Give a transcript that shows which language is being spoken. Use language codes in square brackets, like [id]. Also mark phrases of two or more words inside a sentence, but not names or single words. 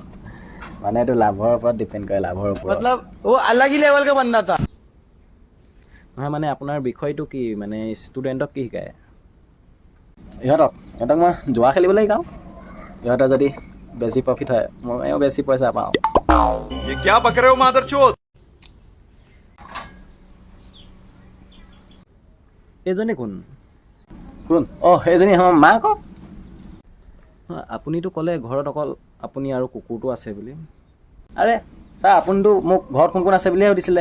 [as] মানে এইটো লাভৰ ওপৰত ডিপেণ্ড কৰে, লাভৰ ওপৰত। নহয় মানে আপোনাৰ বিষয়টো কি, মানে ষ্টুডেণ্টক কি শিকায়? ইহঁতক মই জুৱা খেলিবলৈ শিকাওঁ। ইহঁতৰ যদি বেছি প্ৰফিট হয়, ময়ো বেছি পইচা পাওঁ। [hi] ये क्या बक रहे हो मादरचोद? [as] এইজনী কোন? কোন? সেইজনী আমাৰ মা আকৌ। আপুনিতো ক'লে ঘৰত অকল আপুনি আৰু কুকুৰটো আছে বুলি। আৰে ছাৰ, আপুনিতো মোক ঘৰত কোন কোন আছে বুলিহে সুধিছিলে।